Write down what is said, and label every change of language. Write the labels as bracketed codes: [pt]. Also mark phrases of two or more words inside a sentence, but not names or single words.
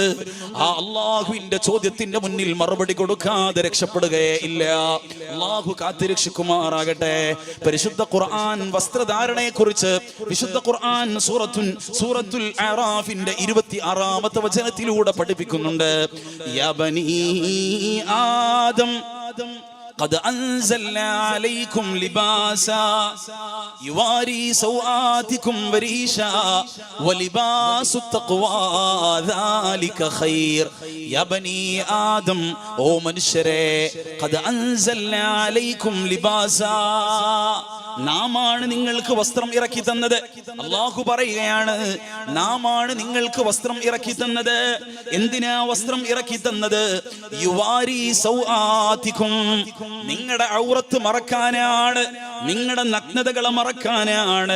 [ml] ആ അള്ളാഹുവിന്റെ ചോദ്യത്തിന്റെ മുന്നിൽ മറുപടി കൊടുക്കാതെ രക്ഷപ്പെടുകയേ ഇല്ല. അള്ളാഹു കാത്തിരക്ഷിക്കുമാറാകട്ടെ. പരിശുദ്ധ ഖുർആൻ വസ്ത്രധാരണയെ കുറിച്ച് വിശുദ്ധ ഖുർആൻ സൂറത്തുൽ അറാഫിന്റെ 26-ാമത്തെ വചനത്തിലൂടെ പഠിപ്പിക്കുന്നുണ്ട്. [ar] يا بني آدم قد أنزلنا عليكم لباسا يواري سوآتكم وريشا ولباس التقوى ذلك خير. يا بني آدم, [ml] ഓ മനുഷ്യരെ, [ar] قد أنزلنا عليكم لباسا, [ml] നാമാണ് നിങ്ങൾക്ക് വസ്ത്രം ഇറക്കി തന്നത്. അല്ലാഹു പറയുകയാണ്, നാമാണ് നിങ്ങൾക്ക് വസ്ത്രം ഇറക്കി തന്നത്. എന്തിനാ വസ്ത്രം ഇറക്കി തന്നത്? [ar] يواري سوآتكم, [ml] നിങ്ങളുടെ ഔറത്ത് മറക്കാനാണ്, നിങ്ങളുടെ നഗ്നതകളെ മറക്കാനാണ്.